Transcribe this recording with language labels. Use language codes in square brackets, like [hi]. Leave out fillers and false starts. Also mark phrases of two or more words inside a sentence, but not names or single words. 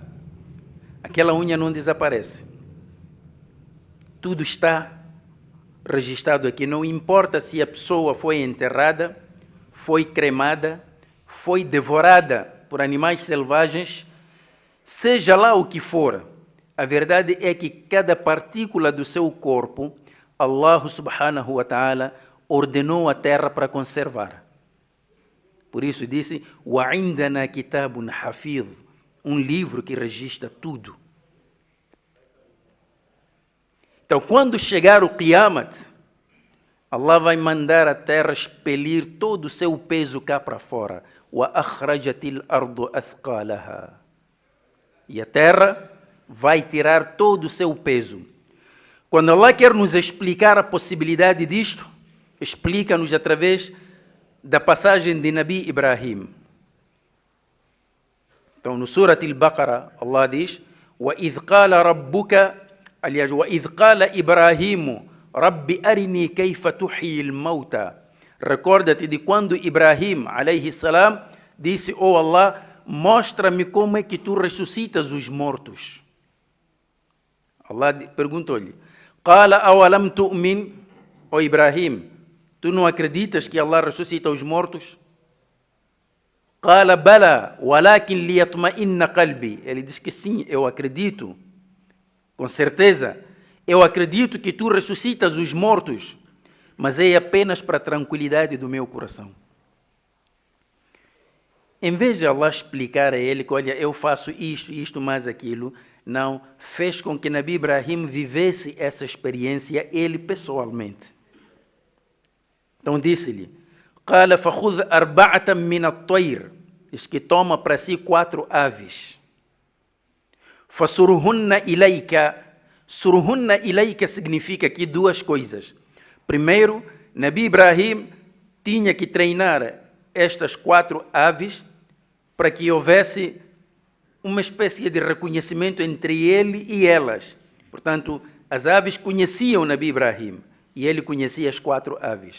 [pt] Aquela unha não desaparece. Tudo está registrado aqui. Não importa se a pessoa foi enterrada, foi cremada, foi devorada por animais selvagens, seja lá o que for. A verdade é que cada partícula do seu corpo, [ar] الله سبحانه وتعالى [pt] ordenou a terra para conservar. Por isso disse: [ar] وَعِنْدَنَا كِتَابٌ حَفِيظٌ, [pt] um livro que registra tudo. Então, quando chegar o Qiyamat, Allah vai mandar a terra expelir todo o seu peso cá para fora. [ar] وَأَخْرَجَتِ الْأَرْضُ أَثْقَالَهَا. [pt] E a terra vai tirar todo o seu peso. Quando Allah quer nos explicar a possibilidade disto, explica-nos através da passagem de Nabi Ibrahim. Então, no Surat al-Baqarah, Allah diz: [ar] وَإِذْ قَالَ رَبُّكَ, aliás, وَإِذْ قَالَ إِبْرَاهِيمُ رَبِّ أَرِنِي كَيْفَ تُحْيِي الْمَوْتَى. [pt] Recorda-te de quando Ibrahim, [ar] عليه السلام, [pt] disse: Oh Allah, mostra-me como é que tu ressuscitas os mortos. Allah perguntou-lhe: [ar] قَالَ أَوَلَمْ تُؤْمِنْ. [pt] Oh Ibrahim, tu não acreditas que Allah ressuscita os mortos? [ar] قَالَ بَلَى وَلَكِنْ لِيَطْمَئِنَّ قَلْبِي. [pt] Ele diz que sim, eu acredito, com certeza. Eu acredito que tu ressuscitas os mortos, mas é apenas para a tranquilidade do meu coração. Em vez de Allah explicar a ele que, olha, eu faço isto, isto mais aquilo, não, fez com que Nabi Ibrahim vivesse essa experiência ele pessoalmente. Então disse-lhe, [ar] قال فخذ أربعة من الطير, [pt] diz que toma para si 4 aves. [ar] فَسُرْهُنَّ إِلَيْكَ, سرهن إليك [pt] significa aqui 2 coisas. Primeiro, Nabi Ibrahim tinha que treinar estas 4 aves para que houvesse uma espécie de reconhecimento entre ele e elas. Portanto, as aves conheciam Nabi Ibrahim e ele conhecia as 4 aves.